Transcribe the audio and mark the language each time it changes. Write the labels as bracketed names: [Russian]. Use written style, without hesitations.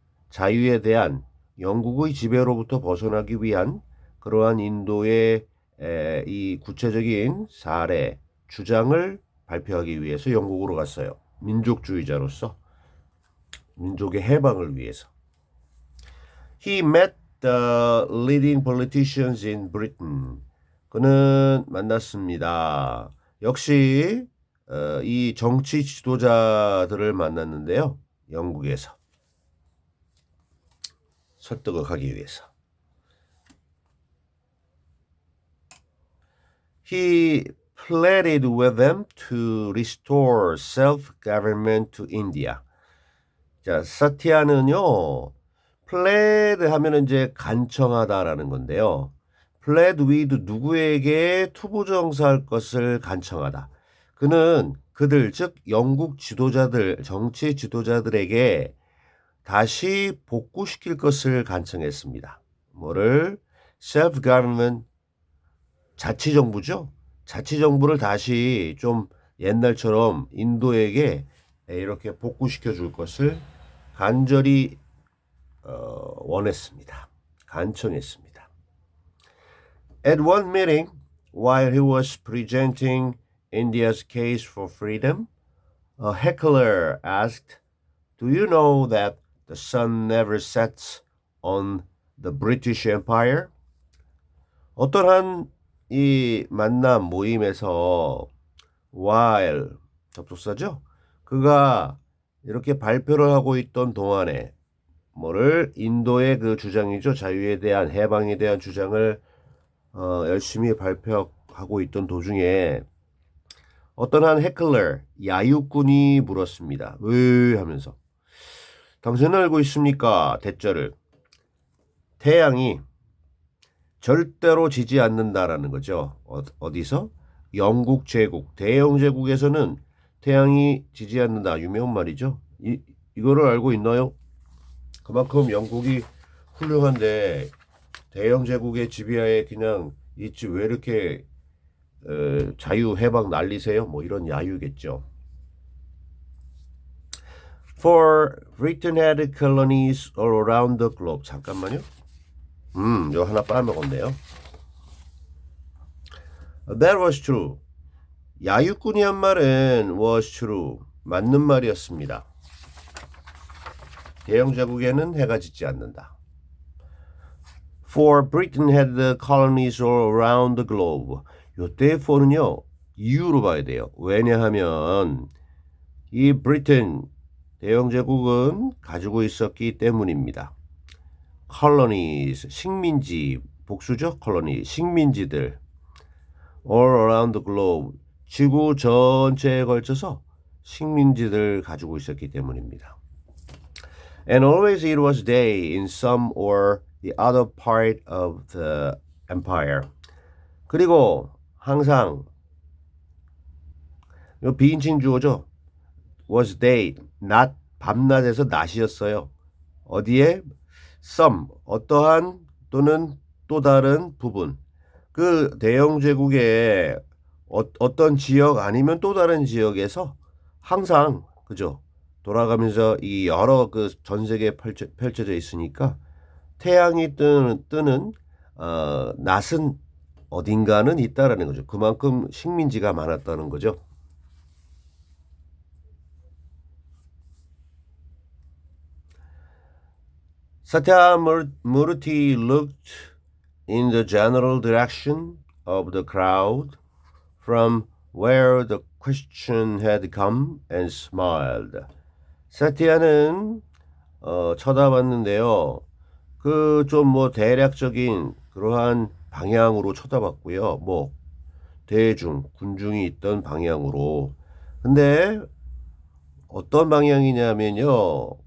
[Korean] 자유에 대한 영국의 지배로부터 벗어나기 위한 그러한 인도의 이 구체적인 사례 주장을 발표하기 위해서 영국으로 갔어요. 민족주의자로서 민족의 해방을 위해서. [English] He met the leading politicians in Britain. [Korean] 그는 만났습니다. 역시 이 정치 지도자들을 만났는데요. 영국에서 설득을 하기 위해서. [English] He pleaded with them to restore self-government to India. [Korean] 자, 사티아는요, plead 하면은 이제 간청하다라는 건데요. plead with 누구에게 투부정사할 것을 간청하다. 그는 그들, 즉 영국 지도자들, 정치 지도자들에게 다시 복구시킬 것을 간청했습니다. 뭐를? self-government 자치정부죠. 자치정부를 다시 좀 옛날처럼 인도에게 이렇게 복구시켜 줄 것을 간절히 원했습니다. 간청했습니다. [English] At one meeting, while he was presenting India's case for freedom, a heckler asked, "Do you know that the sun never sets on the British Empire?" [Korean] 어떠한 이 만남 모임에서 while 접속사죠. 그가 이렇게 발표를 하고 있던 동안에 뭐를 인도의 그 주장이죠. 자유에 대한 해방에 대한 주장을 열심히 발표하고 있던 도중에 어떤 한 해클러 야유꾼이 물었습니다. 왜 하면서 당신은 알고 있습니까? 대절을 태양이 절대로 지지 않는다라는 거죠. 어디서? 영국 제국, 대영 제국에서는 태양이 지지 않는다. 유명한 말이죠. 이거를 알고 있나요? 그만큼 영국이 훌륭한데 대영 제국의 지배하에 그냥 있지 왜 이렇게 자유 해방 난리세요? 뭐 이런 야유겠죠. [English] For Britain had colonies all around the globe. [Korean] 잠깐만요. 이거 하나 빠먹었네요. [English] That was true. [Korean] 야유꾼이란 말은 [English] was true. [Korean] 맞는 말이었습니다. 대영 제국에는 해가 짓지 않는다. [English] For Britain had the colonies all around the globe. [Korean] 요때 for는요. 이유로 봐야 돼요. 왜냐하면 이 Britain 대영 제국은 가지고 있었기 때문입니다. colonies 식민지 복수죠. colony 식민지들 [English] all around the globe [Korean] 지구 전체에 걸쳐서 식민지들 가지고 있었기 때문입니다. [English] And always it was day in some or the other part of the empire. [Korean] 그리고 항상 이 비인칭 주어죠. was day, 낮, 밤낮에서 낮이었어요. 어디에? some, 어떠한 또는 또 다른 부분. 그 대영 제국의 어떤 지역 아니면 또 다른 지역에서 항상 그죠? 돌아가면서 이 여러 그 전 세계에 펼쳐져 있으니까 태양이 뜨는 낮은 어딘가는 있다라는 거죠. 그만큼 식민지가 많았다는 거죠. [English] Satyamurti looked in the general direction of the crowd from where the question had come and smiled. [Korean] 사티아는 쳐다봤는데요. 그 좀 뭐 대략적인 그러한 방향으로 쳐다봤고요. 뭐 대중, 군중이 있던 방향으로. 근데 어떤 방향이냐면요.